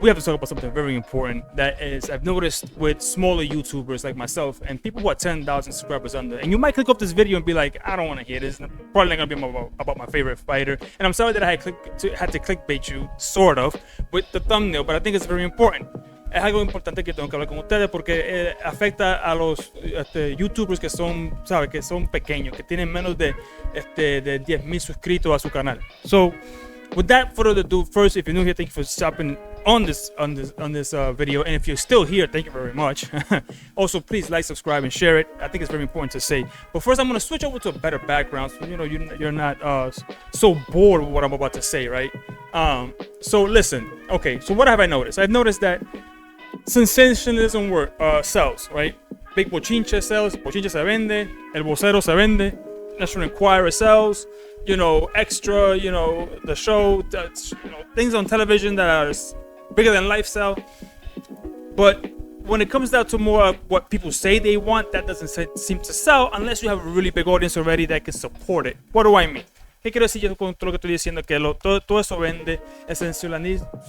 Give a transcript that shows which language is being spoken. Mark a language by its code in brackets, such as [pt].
[en] We have to talk about something very important that is, I've noticed with smaller YouTubers like myself and people who are 10,000 subscribers under. And you might click up this video and be like, I don't want to hear this. Probably not going to be about my favorite fighter. And I'm sorry that I had to clickbait you, sort of, with the thumbnail, but I think it's very important. [es] Es algo importante que tengo que hablar con ustedes porque afecta a los YouTubers que son, ¿sabes? Que son pequeños, que tienen menos de 10,000 suscritos a su canal. [en] So, without further ado, first, if you're new here, thank you for stopping on this video, and if you're still here, thank you very much. Also, please like, subscribe, and share it. I think it's very important to say. But first, I'm going to switch over to a better background, so you're not so bored with what I'm about to say, right? So listen. Okay. So what have I noticed? I've noticed that sensationalism sells, right? Big bochinche sells. [es] Bochinche se vende. El vocero se vende. [en] National Enquirer sells. Extra, the show, things on television that are bigger than life sell. But when it comes down to more of what people say they want, that doesn't seem to sell unless you have a really big audience already that can support it. What do I mean? [es] ¿Qué quiero decir yo con todo lo que estoy diciendo? Que todo eso vende sensacionalismo.